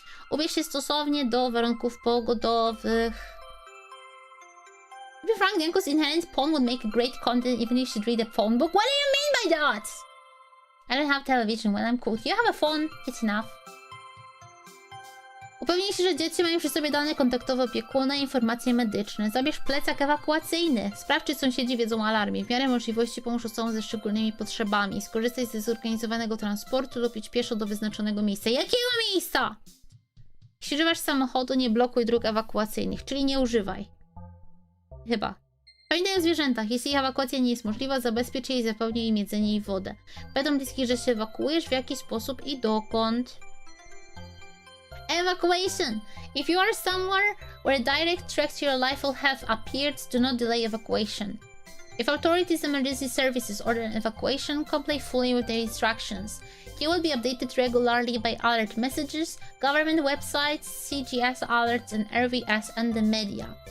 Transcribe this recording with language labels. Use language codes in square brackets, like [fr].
[pl] Ubierz się stosownie do warunków pogodowych. [en] To be frank, Dianko's inherent phone would make a great content even if you read a phone book. What do you mean by that? I don't have television when I'm cool. You have a phone, it's enough. [pl] Upewnij się, że dzieci mają przy sobie dane kontaktowe opiekuna i informacje medyczne. Zabierz plecak ewakuacyjny. Sprawdź, czy sąsiedzi wiedzą o alarmie. W miarę możliwości pomóż osobom ze szczególnymi potrzebami. Skorzystaj ze zorganizowanego transportu lub idź pieszo do wyznaczonego miejsca. Jakiego miejsca? Jeśli używasz samochodu, nie blokuj dróg ewakuacyjnych, czyli nie używaj. Chyba. Pamiętaj o zwierzętach. Jeśli ich ewakuacja nie jest możliwa, zabezpiecz je i zapewni im jedzenie i wodę. Powiadom bliskich, że się ewakuujesz, w jaki sposób i dokąd. [en] Evacuation. If you are somewhere where a direct threat to your life or health appears, do not delay evacuation. If authorities emergency services order an evacuation, comply fully with their instructions. You will be updated regularly by alert messages, government websites, CGS alerts, and RVS and the media.